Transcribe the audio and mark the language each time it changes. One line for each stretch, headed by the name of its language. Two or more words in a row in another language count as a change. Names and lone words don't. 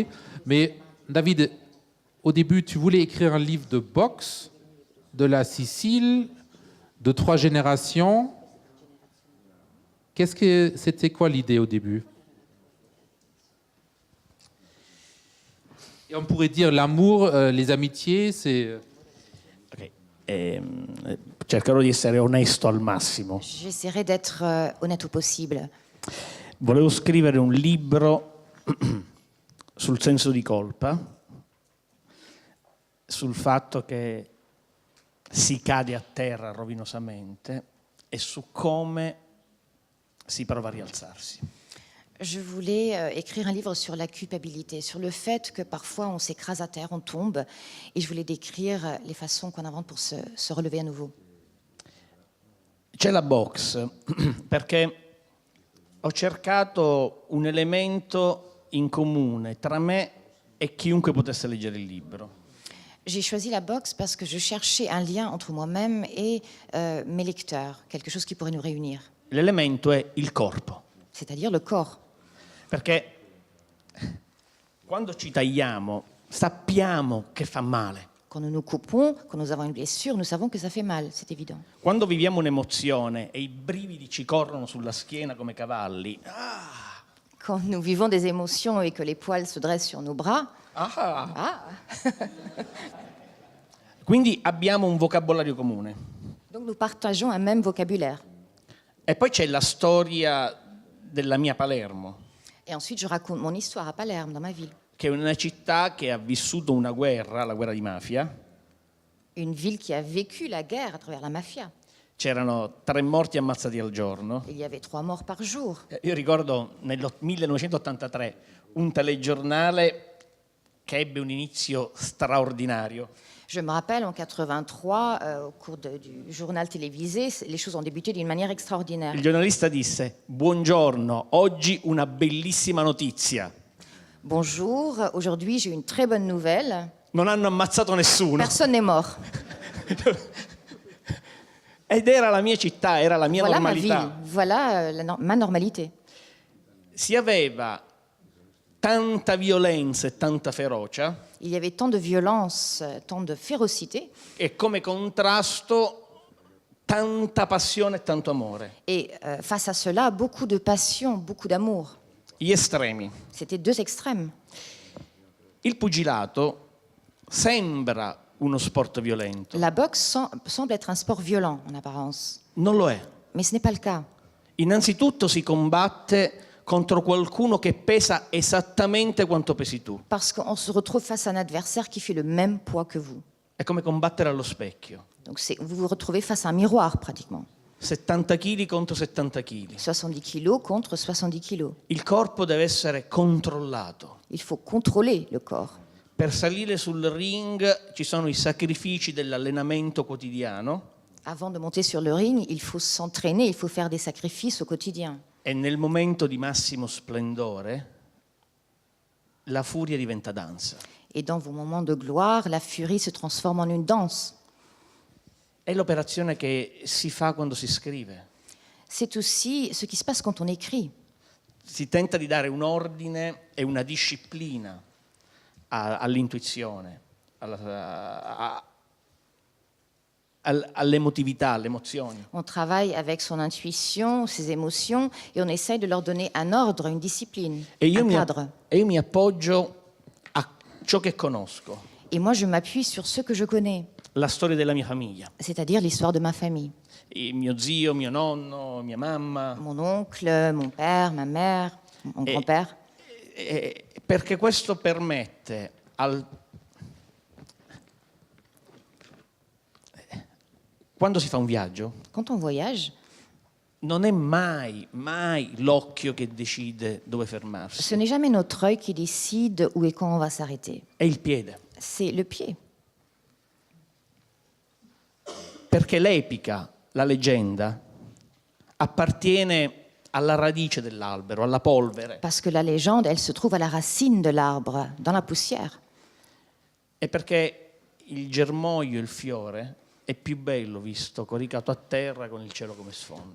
French: Mais David, au début, tu voulais écrire un livre de boxe, de la Sicile, de 3 générations. C'était quoi l'idée au début? Et on pourrait dire l'amour, les amitiés, c'est... Ok.
Italian: Cercherò di essere onesto al massimo.
French: J'essaierai d'être honnête au possible.
Italian: Volevo scrivere un libro sul senso di colpa, sul fatto che si cade a terra rovinosamente e su come si prova a rialzarsi.
French: Je voulais écrire un livre sur la culpabilité, sur le fait que parfois on s'écrase à terre, on tombe, et je voulais décrire les façons qu'on invente pour se relever à nouveau.
Italian: C'è la box, perché ho cercato un elemento in comune tra me e chiunque potesse leggere il libro.
French: J'ai choisi la boxe parce que je cherchais un lien entre moi-même et mes lecteurs, quelque chose qui pourrait nous réunir.
Italian: L'elemento è il corpo,
French: C'est-à-dire le corps.
Italian: perché Quando ci tagliamo, sappiamo che fa male.
French: Quand nous nous coupons, quand nous avons une blessure, nous savons que ça fait mal, c'est évident.
Italian: Quando viviamo un'emozione e i brividi ci corrono sulla schiena come cavalli,
French: Quand nous vivons des émotions et que les poils se dressent sur nos bras,
Italian: quindi abbiamo un vocabolario comune.
French: donc nous partageons un même vocabulaire.
Italian: E poi c'è la storia della mia Palermo,
French: Et ensuite, je raconte mon histoire à Palerme, dans ma ville.
Italian: che è una città che ha vissuto una guerra, la guerra di mafia.
French: Une ville qui a vécu la guerre à travers la mafia.
Italian: C'erano 3 morti ammazzati al giorno.
French: Il y avait 3 morts par jour.
Italian: Io ricordo nel 1983 un telegiornale che ebbe un inizio straordinario.
French: Je me rappelle, en 83, au cours du journal télévisé, les choses ont débuté d'une manière extraordinaire.
Italian: Il giornalista disse: buongiorno, oggi una bellissima notizia.
French: Bonjour, aujourd'hui j'ai une très bonne nouvelle.
Italian: Non hanno ammazzato nessuno.
French: Personne n'est mort.
Italian: Ed era la mia città, era la mia
French: Voilà ma
Italian: normalità.
French: ville, voilà ma normalité.
Italian: Si aveva tanta violenza e tanta ferocia,
French: Il y avait tant de violence, tant de férocité,
Italian: e come contrasto tanta passione e tanto amore.
French: et face à cela, beaucoup de passion, beaucoup d'amour.
Italian: Gli estremi.
French: C'était 2 extrêmes.
Italian: Il pugilato sembra uno sport violento,
French: La boxe semble être un sport violent en apparence,
Italian: non lo è.
French: mais ce n'est pas le cas.
Italian: Innanzitutto si combatte contro qualcuno che pesa esattamente quanto pesi tu.
French: Parce qu'on se retrouve face à un adversaire qui fait le même poids que vous.
Italian: È come combattere allo specchio.
French: Donc vous vous retrouvez face à un miroir pratiquement.
Italian: 70 kg contro 70 kg.
French: 70 kilos contre 70 kilos.
Italian: Il corpo deve essere controllato.
French: Il faut contrôler le corps.
Italian: Per salire sul ring ci sono i sacrifici dell'allenamento quotidiano
French: Avant de monter sur le ring, il faut s'entraîner, il faut faire des sacrifices au quotidien.
Italian: e nel momento di massimo splendore la furia diventa danza.
French: Et dans vos moments de gloire, la furie se transforme en une danse.
Italian: È l'operazione che si fa quando si scrive.
French: C'est aussi ce qui se passe quand on écrit.
Italian: Si tenta di dare un ordine e una disciplina all'intuizione, all'emotività, alle emozioni.
French: On travaille avec son intuition, ses émotions, et on essaye de leur donner un ordre, une discipline, un cadre.
Italian: E io mi appoggio a ciò che conosco,
French: Et moi, je m'appuie sur ce que je connais,
Italian: la storia della mia famiglia.
French: c'est-à-dire l'histoire de ma famille.
Italian: Mio zio, mio nonno, mia mamma.
French: Mon oncle, mon père, ma mère, mon grand-père.
Italian: Perché questo permette quando si fa un viaggio,
French: Quand on voyage,
Italian: non è mai l'occhio che decide dove fermarsi,
French: ce n'est jamais notre œil qui décide où et quand on va s'arrêter.
Italian: è il piede.
French: C'est le pied.
Italian: Perché l'epica, la leggenda, appartiene alla radice dell'albero, alla polvere.
French: Parce que la légende, elle se trouve à la racine de l'arbre, dans la poussière.
Italian: E perché il germoglio, il fiore, è più bello visto coricato a terra con il cielo come sfondo.